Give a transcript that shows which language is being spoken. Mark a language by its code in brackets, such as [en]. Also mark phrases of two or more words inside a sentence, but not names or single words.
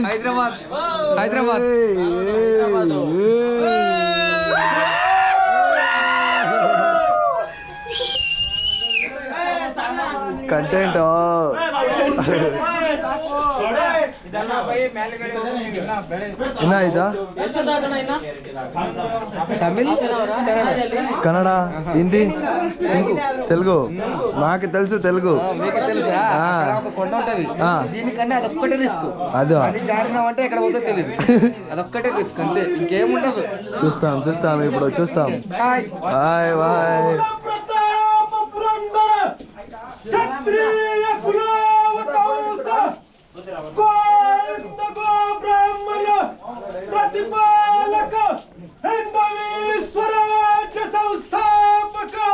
[kn] ಹೈದ್ರಾಬಾದ್ ಕಂಟೆಂಟು. ಇನ್ನ ಆಯ್ತಾ? ತಮಿಳ್, ಕನ್ನಡ, ಹಿಂದಿ, [te] తెలుగు. నాకు తెలుసు తెలుగు. దీనికన్నా అదొక్కటే రిస్క్. అది జారినామంటే ఎక్కడ పోతే తెలియదు. అదొక్కటే రిస్క్ అంతే, ఇంకేముండదు. చూస్తాం ఇప్పుడు చూస్తాం. బాయ్ బాయ్. [mr] क्षत्रिय कुलावतंस गोविंदगो ब्राह्मण प्रतिपालक हिंदवी स्वराज्य संस्थापक